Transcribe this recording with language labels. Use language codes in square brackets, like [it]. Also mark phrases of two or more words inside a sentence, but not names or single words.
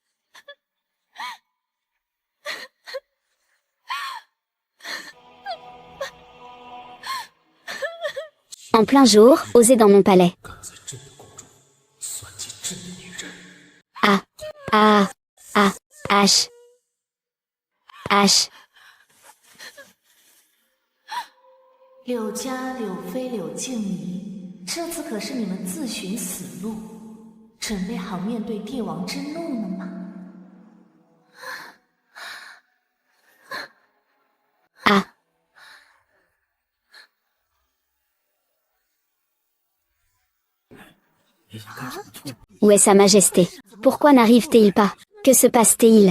[fr] En plein jour, osez dans mon palais. Ah. Ah. Ah. H. H. [zh] 柳家、柳妃、柳静怡，这次可是你们自寻死路，准备好面对帝王之怒了吗？ Ah. [fr] Où est Sa Majesté? Pourquoi n'arrive-t-il pas? Que se passe-t-il?